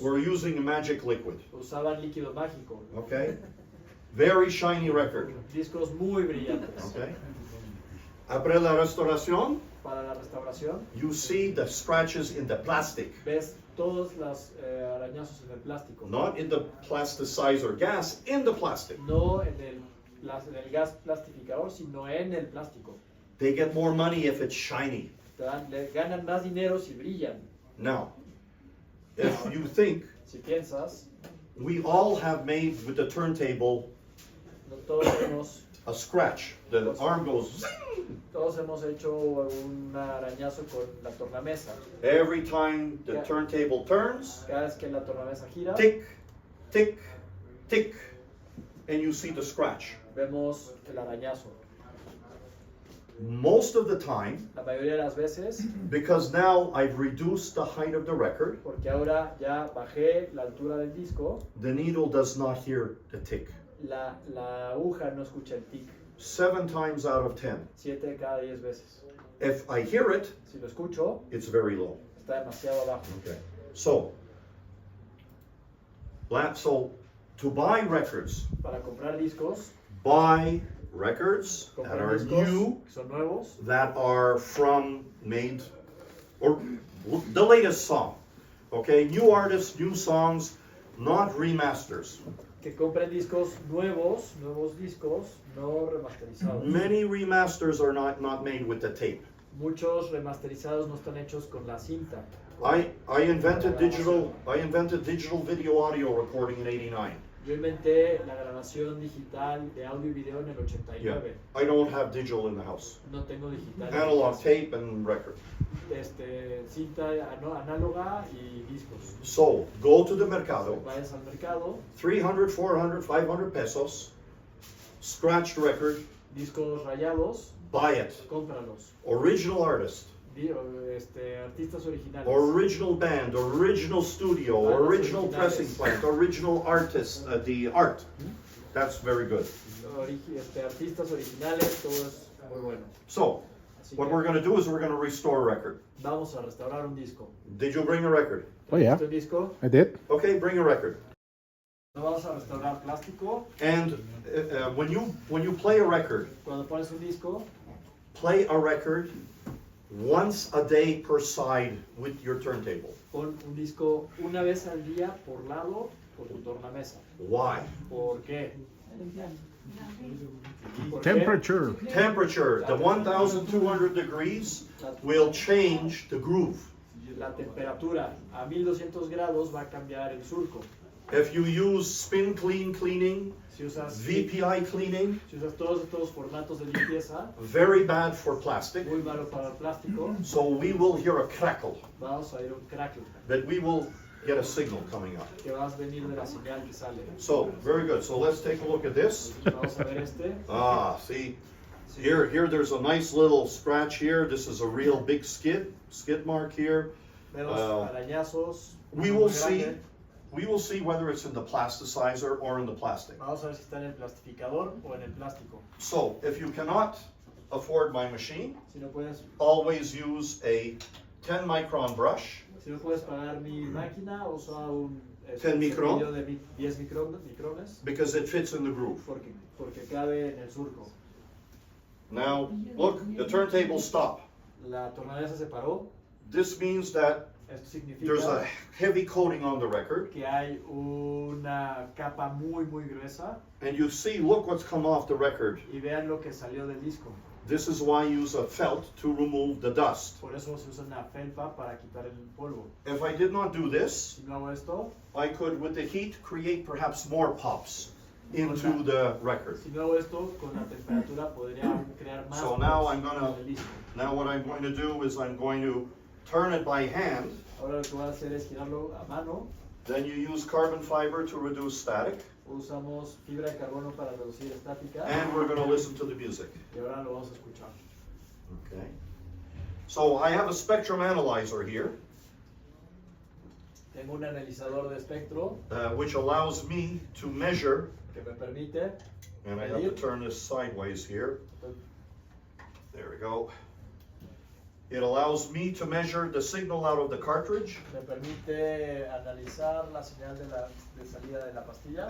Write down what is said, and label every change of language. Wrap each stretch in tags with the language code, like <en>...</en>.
<en>were using a magic liquid,</en> <es>usaban líquido mágico.</es> <en>okay? Very shiny record,</en> <es>Discos muy brillantes.</es> <fr>okay? Après la restauration,</fr> <es>Para la restauración,</es> <en>you see the scratches in the plastic,</en> <es>ves todos los arañazos en el plástico.</es> <en>not in the plasticizer gas, in the plastic.</en> <es>No en el gas plastificador, sino en el plástico.</es> <en>They get more money if it's shiny.</en> <es>Le ganan más dinero si brillan.</es> <en>Now, if you think,</en> <es>Si piensas,</es> <en>we all have made with the turntable</en> <es>no todos hemos</es> <en>a scratch. The arm goes</en> <es>hecho un arañazo con la tornamesa.</es> <en>every time the turntable turns,</en> <es>Cada vez que la tornamesa gira,</es> <en>tick, tick, tick, and you see the scratch.</en> <es>vemos el arañazo.</es> <en>Most of the time,</en> <es>La mayoría de las veces,</es> <en>because now I've reduced the height of the record,</en> <es>porque ahora ya bajé la altura del disco,</es> <en>the needle does not hear the tick.</en> <es>la aguja no escucha el tic.</es> <en>7 times out of 10.</en> <es>7 de cada 10 veces.</es> <en>If I hear it,</en> <es>Si lo escucho,</es> <en>it's very low.</en> <es>está demasiado abajo.</es> <en>Okay. So to buy records,</en> <es>Para comprar discos,</es> <en>buy records that</en> <es>comprar</es> <en>are</en> <es>discos</es> <en>new,</en> <es>que son nuevos,</es> <en>that are made, or the latest song. Okay, new artists, new songs, not remasters.</en> <es>que compren discos nuevos discos, no remasterizados.</es> <en>Many remasters are not made with the tape.</en> <es>Muchos remasterizados no están hechos con la cinta.</es> <en>I invented digital video audio recording in '89.</en> <es>Yo inventé la grabación digital de audio y video en el</es> <en>Yeah,</en> <es>89.</es> <en>I don't have digital in the house.</en> <es>No tengo digital.</es> <en>Analog tape and record.</en> <es>Cinta análoga y discos.</es> <en>So go to the mercado,</en> <es>Vayas al mercado,</es> <en>300, 400, 500 pesos, scratched record,</en> <es>discos rayados,</es> <en>buy it.</en> <es>cómpralos.</es> <en>Original artist,</en> <es>Artistas originales.</es> <en>original band, original studio,</en> <es>Bandas</es> <en>original</en> <es>originales.</es> <en>pressing plant, original artist, the art. That's very good.</en> <es>Artistas originales, todo es muy bueno.</es> <en>So</en> <es>Así</es> <en>what</en> <es>que</es> <en>we're going to do is we're going to restore a record.</en> <es>vamos a restaurar un disco.</es> <en>Did you bring a record? Oh yeah,</en> <es>Este disco,</es> <en>I did. Okay, bring a record.</en> <es>no vamos a restaurar plástico.</es> <en>And when you play a record,</en> <es>Cuando pones un disco,</es> <en>play a record once a day per side with your turntable.</en> <es>pon un disco una vez al día por lado por tu tornamesa.</es> <en>Why?</en> <es>¿Por qué? ¿Por qué?</es> <en>Temperature. Temperature, the 1200 degrees will change the groove.</en> <es>La temperatura a 1200 grados va a cambiar el surco.</es> <en>If you use spin clean cleaning,</en> <es>Si usas,</es> <en>VPI cleaning,</en> <es>si usas todos estos formatos de limpieza,</es> <en>very bad for plastic.</en> <es>muy malo para el plástico,</es> <en>So we will hear a crackle,</en> <es>vamos a ir a un crackle</es> <en>that we will get a signal coming up.</en> <es>que vas a venir de la señal que sale.</es> <en>So, very good. So let's take a look at this.</en> <es>Vamos a ver este.</es> <en>See, here there's a nice little scratch here. This is a real big skid mark here.</en> <es>Vemos arañazos.</es> <en>We</en> <es>muy</es> <en>will</en> <es>grande.</es> <en>see whether it's in the plasticizer or in the plastic.</en> <es>Vamos a ver si está en el plastificador o en el plástico.</es> <en>So, if you cannot afford my machine,</en> <es>Si no puedes,</es> <en>always use a 10 micron brush.</en> <es>si no puedes pagar mi máquina, usa un</es> <en>10 micron.</en> <es>cepillo de 10 micrones</es> <en>Because it fits in the groove.</en> <es>porque cabe en el surco.</es> <en>Now, look, the turntable stop.</en> <es>La tornamesa se paró.</es> <en>This means that</en> <es>Esto</es> <en>there's a</en> <es>significa</es> <en>heavy coating on the record.</en> <es>que hay una capa muy gruesa</es> <en>And you see, look what's come off the record.</en> <es>y vean lo que salió del disco.</es> <en>This is why I use a felt to remove the dust.</en> <es>Por eso se usa una felpa para quitar el polvo.</es> <en>If I did not do this,</en> <es>Si no hago esto,</es> <en>I could, with the heat, create perhaps more pops into the record.</en> <es>si no hago esto, con la temperatura podría crear más.</es> <en>So now</en> <es>polvos</es> <en>I'm gonna-</en> <es>en el disco.</es> <en>Now what I'm going to do is I'm going to turn it by hand.</en> <es>Ahora lo que voy a hacer es girarlo a mano.</es> <en>Then you use carbon fiber to reduce static.</en> <es>Usamos fibra de carbono para reducir estática.</es> <en>And we're going to listen to the music.</en> <es>Y ahora lo vamos a escuchar.</es> <en>Okay. So I have a spectrum analyzer here,</en> <es>Tengo un analizador de espectro</es> <en>which allows me to measure,</en> <es>que me permite</es> <en>and I have to turn this sideways here, There we go. It allows me to measure the signal out of the cartridge</en> <es>Me permite analizar la señal de salida de la pastilla</es>